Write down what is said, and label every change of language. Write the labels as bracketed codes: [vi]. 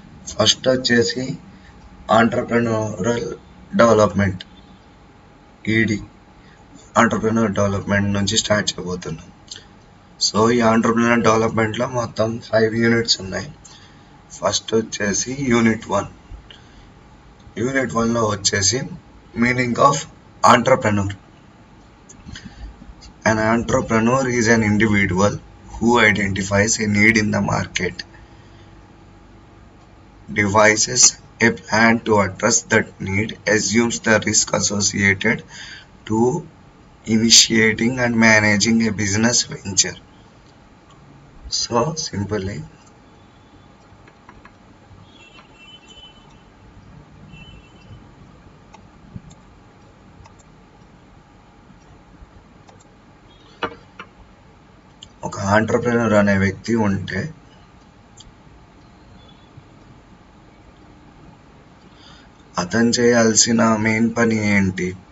[te] First వచ్చేసి entrepreneurial development, ఈడి entrepreneur development నుంచి స్టార్ట్ చేయబోతున్నాం. సో ఈ ఆంటర్ప్రెన్యూర్ డెవలప్మెంట్లో మొత్తం 5 యూనిట్స్ ఉన్నాయి. ఫస్ట్ వచ్చేసి యూనిట్ 1. యూనిట్ 1లో వచ్చేసి meaning of entrepreneur. [en] An entrepreneur is an individual who identifies a need in the market, devises a plan to address that need, assumes the risk associated to initiating and managing a business venture. [te] So simply, ఒక entrepreneur అనే వ్యక్తి ఉంటే అతను చేయాల్సిన main పని ఏంటి?